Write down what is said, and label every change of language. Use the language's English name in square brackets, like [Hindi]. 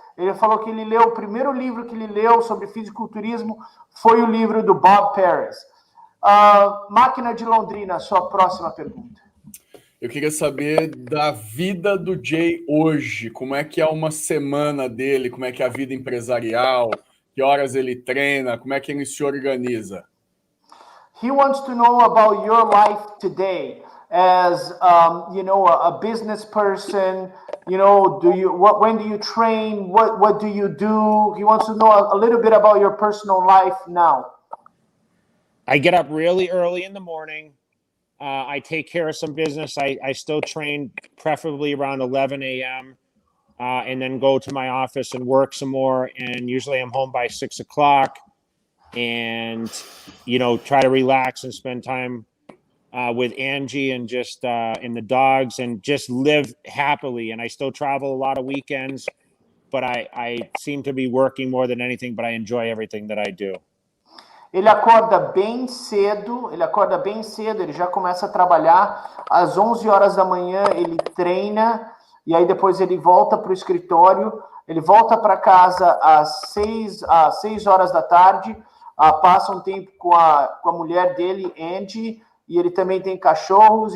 [Portuguese] Ele falou que o primeiro livro que ele leu sobre fisiculturismo foi o livro do Bob Paris. Máquina de Londrina, sua próxima pergunta. Eu queria saber da vida do Jay hoje. Como é que é uma semana dele? Como é que é a vida empresarial? Que horas ele treina? Como é que ele se organiza? [English] He wants to know about your life today as a business person. When do you train? What do you do? He wants to know a little bit about your personal life now. I get up really early in the morning. I take care of some business. I still train preferably around 11 a.m. And then go to my office and work some more. And usually I'm home by 6 o'clock and, try to relax and spend time with Angie and just and the dogs and just live happily. And I still travel a lot of weekends, but I seem to be working more than anything, but I enjoy everything that I do. [Portuguese] Ele acorda bem cedo, ele já começa a trabalhar. Às 11 horas da manhã ele treina, e aí depois ele volta para o escritório, ele volta para casa às 6 horas da tarde, passa um tempo com a mulher dele, Angie, e ele também tem cachorros.